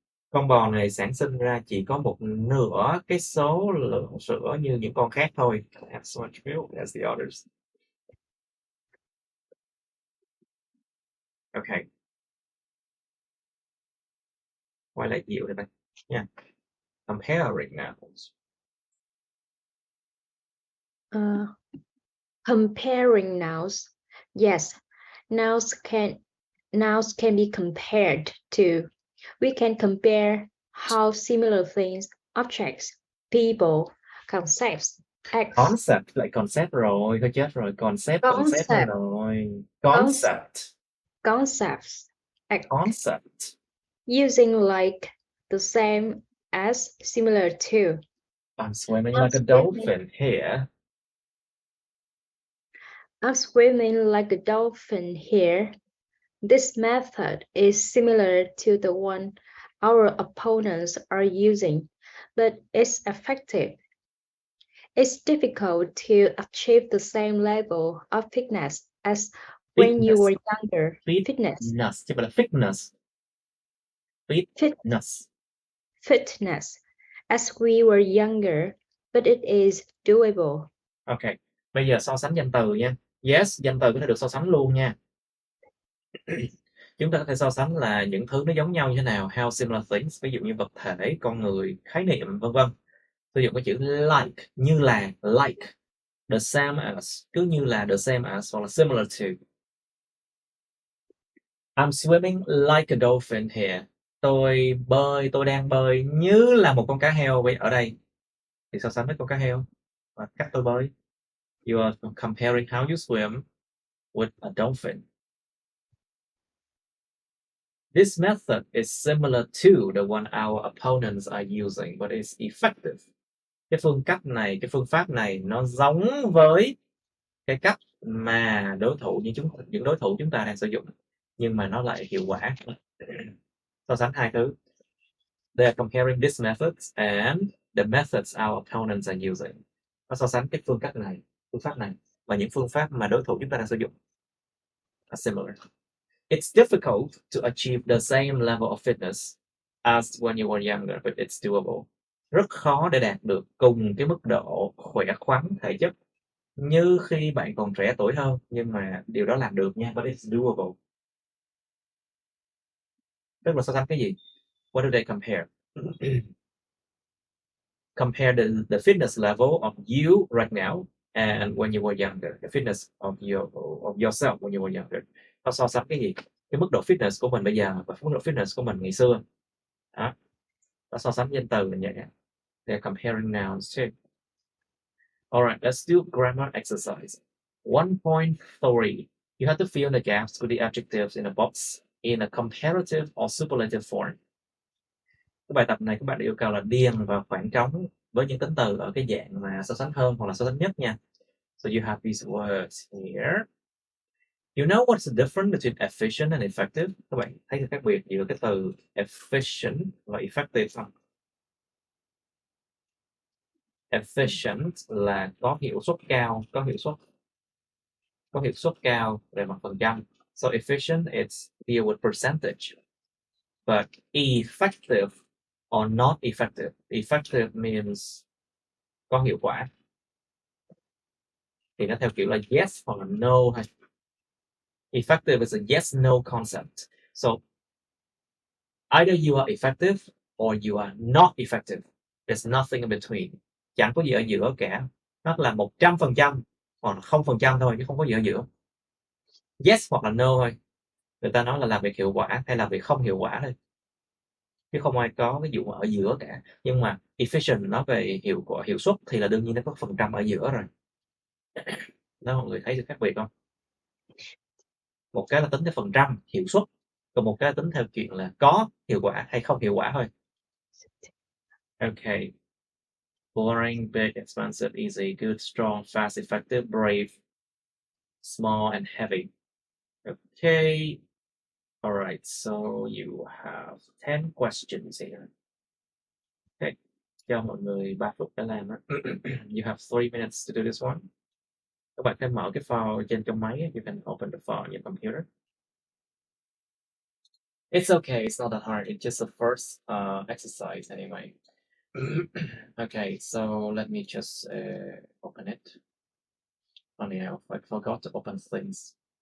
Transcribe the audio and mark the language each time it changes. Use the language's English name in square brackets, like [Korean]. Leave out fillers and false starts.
[Vietnamese] Con bò này sản sinh ra chỉ có một nửa cái số lượng sữa như những con khác thôi. [English] As much milk as the others. Okay. [Vietnamese] Quay lại dịu đây bạn. [English] Yeah. Comparing nouns. Comparing nouns. Yes, nouns can be compared to. We can compare how similar things, objects, people, concepts, acts. [Vietnamese] Concept lại concept rồi, thôi chết rồi. Concept rồi. Concepts. [English] Concepts Concept. Using like, the same as, similar to. I'm swimming I'm like a dolphin here. I'm swimming like a dolphin here. This method is similar to the one our opponents are using, but it's effective. It's difficult to achieve the same level of fitness as when you were younger. Fitness. [Vietnamese] Chứ không phải là fitness. [English] Fitness. Fitness as we were younger, but it is doable. [Vietnamese] Ok, bây giờ so sánh danh từ nha. Yes, danh từ có thể được so sánh luôn nha. Chúng ta có thể so sánh là những thứ nó giống nhau như thế nào. [English] How similar things, [Vietnamese] ví dụ như vật thể, con người, khái niệm, vân vân. Sử dụng cái chữ like, như là, like. [English] The same as, [Vietnamese] cứ như là the same as, hoặc là [English] similar to. I'm swimming like a dolphin here. [Vietnamese] Tôi đang bơi như là một con cá heo ở đây. Thì so sánh với con cá heo và cách tôi bơi. [English] You are comparing how you swim with a dolphin. This method is similar to the one our opponents are using, but it's effective. [Vietnamese] Cái phương pháp này nó giống với cái cách mà những đối thủ chúng ta đang sử dụng, nhưng mà nó lại hiệu quả. So sánh hai thứ. [English] They are comparing this methods and the methods our opponents are using. [Vietnamese] Nó so sánh cái phương pháp này và những phương pháp mà đối thủ chúng ta đang sử dụng. [English] Are similar. It's difficult to achieve the same level of fitness as when you were younger, but it's doable. [Vietnamese] Rất khó để đạt được cùng cái mức độ khỏe khoắn thể chất như khi bạn còn trẻ tuổi hơn, nhưng mà điều đó làm được nha, [English] but it's doable. [Vietnamese] Tức là so sánh cái gì? [English] What do they compare? Compare the fitness level of you right now and when you were younger. The fitness of yourself when you were younger. [Vietnamese] Nó so sánh cái gì? Cái mức độ fitness của mình bây giờ và mức độ fitness của mình ngày xưa. Đó. Nó so sánh danh từ là vậy. [English] They're comparing nouns too. Alright, let's do grammar exercise. 1.3. You have to fill the gaps with the adjectives in a box in a comparative or superlative form. [Vietnamese] Cái bài tập này các bạn được yêu cầu là điền vào khoảng trống với những tính từ ở cái dạng mà so sánh hơn hoặc là so sánh nhất nha. [English] So you have these words here. You know what's the difference between efficient and effective? [Vietnamese] Các bạn thấy được khác biệt giữa cái từ efficient và effective không? Efficient là có hiệu suất cao, có hiệu suất cao về mặt phần trăm. [English] So efficient it's deal with percentage. But effective or not effective. Effective means [Vietnamese] có hiệu quả. Thì nó theo kiểu là yes hoặc là no hay. [English] Effective is a yes no concept. So either you are effective or you are not effective. There's nothing in between. [Vietnamese] Chẳng có gì ở giữa cả. Nó là 100% hoặc là 0% thôi chứ không có gì ở giữa. Yes hoặc là no thôi. Người ta nói là làm việc hiệu quả hay làm việc không hiệu quả thôi. Chứ không ai có cái vụ ở giữa cả. Nhưng mà efficient nói về hiệu suất thì là đương nhiên nó có phần trăm ở giữa rồi. Đó, mọi người thấy sự khác biệt không? Một cái là tính theo phần trăm hiệu suất, còn một cái là tính theo chuyện là có hiệu quả hay không hiệu quả thôi. [English] Okay. Boring, big, expensive, easy, good, strong, fast, effective, brave, small, and heavy. Okay. All right. So you have 10 questions here. Okay. [Vietnamese] Cho mọi người 3 phút để làm đó. [English] You have 3 minutes to do this one. [Vietnamese] Các bạn hãy mở cái file trên trong máy. [English] You can open the file on your computer. It's okay. It's not that hard. It's just the first exercise anyway. Okay, so let me just open it. Funny how I forgot to open things.